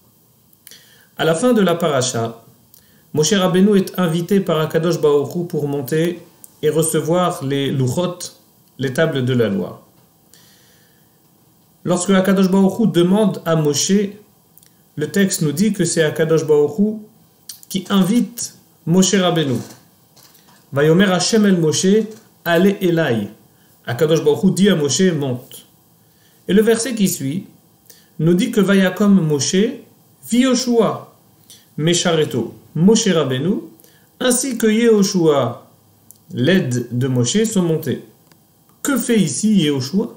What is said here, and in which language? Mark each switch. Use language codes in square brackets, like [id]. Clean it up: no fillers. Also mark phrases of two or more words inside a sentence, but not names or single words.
[fr] À la fin de la paracha, Moshe Rabbeinu est invité par [he] הקדוש ברוך הוא [fr] pour monter et recevoir les luchot, les tables de la loi. Lorsque [he] הקדוש ברוך הוא [fr] demande à Moshe, le texte nous dit que c'est [he] הקדוש ברוך הוא [fr] qui invite Moshe Rabbeinu. [he] ויאמר השם אל משה, עלה אלי. הקדוש ברוך הוא [fr] dit à Moshe, monte. Et le verset qui suit nous dit que [he] ויקם משה, ויהושע, משרתו, [fr] Moshe Rabbeinu, ainsi que Yehoshua, l'aide de Moshe, sont montés. Que fait ici Yehoshua?